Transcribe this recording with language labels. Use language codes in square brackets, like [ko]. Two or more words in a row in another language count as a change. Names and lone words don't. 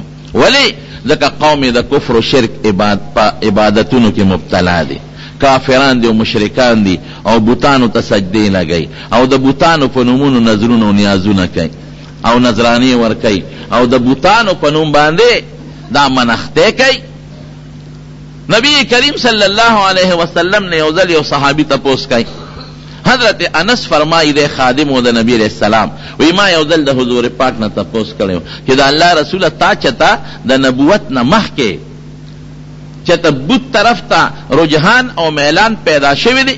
[ps] ولی ځکه قوم د کفر و شرک عبادتونو کې مبتلا دي، کافران دي او مشرکان دي، او بوتانو ته سجدې لګي، او د بوتانو په نومونو نظرونه او نیازونه کوي او نظرانې ورکوي، او د بوتانو په نوم باندې دا منښتې کوي. [ur] نبی کریم صلی اللہ علیہ وسلم نے [ps] یو ځل یو صحابی تپوس کوي، حضرت انس فرمائی دے خادم و دا نبی علیہ السلام وی ما یو ځل د حضور پاک نه تپوس کړو چې دا الله رسول تا چتا د نبوت نه مخکې چتا بت طرف تا رجحان او میلان پیدا شوی دی؟